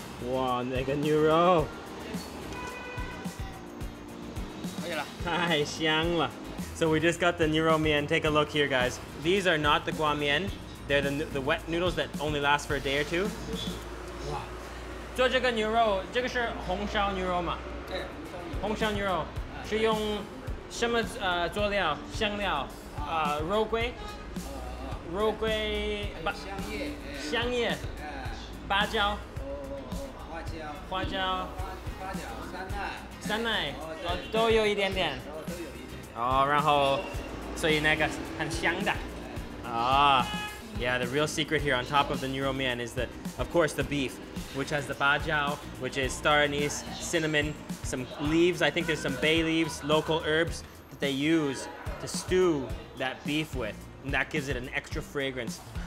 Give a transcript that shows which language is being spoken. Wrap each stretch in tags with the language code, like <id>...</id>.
<zh>哦，那个牛肉，可以了。太香了。</zh> <en>So we just got the 牛肉面. Take a look here, guys. These are not the guamian. They're the wet noodles that only last for a day or two.</en> <zh>哇，做这个牛肉，这个是红烧牛肉嘛？对，红烧牛肉是用什么佐料？香料？肉桂。肉桂、香叶、芭蕉、花椒、酸奶，都有一点点。哦，然后，所以那个很香的。</zh> <en>啊 ，Yeah, the real secret here on top of the 牛肉面 is of course, the beef, which has the bajao, which is star anise, cinnamon, some leaves. I think there's some bay leaves, local herbs that they use to stew that beef with. And that gives it an extra fragrance.</en>